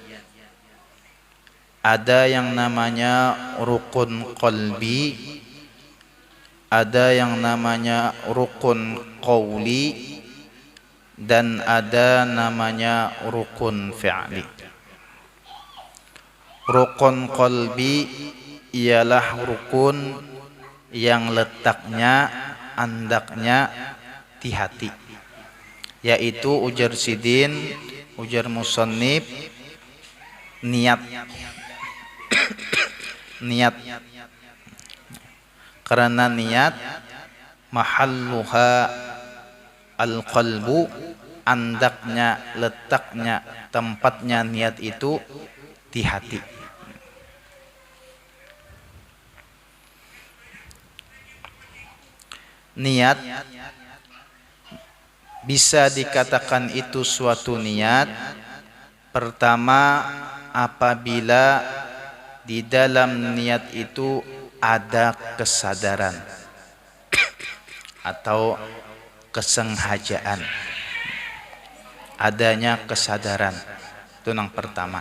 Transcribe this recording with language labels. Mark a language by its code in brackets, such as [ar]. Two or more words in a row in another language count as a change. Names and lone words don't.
[id] Ada yang namanya rukun qalbi, ada yang namanya rukun qauli, dan ada namanya rukun fi'li. Rukun qalbi ialah rukun yang letaknya, andaknya di hati, yaitu [bjn] ujar sidin, ujar musannif, [id] niat. Niat, karena niat [ar] محلها القلب, [id] andaknya, letaknya, tempatnya niat itu di hati. Niat bisa dikatakan itu suatu niat pertama apabila di dalam niat itu ada kesadaran atau kesengajaan, adanya kesadaran, itu yang pertama.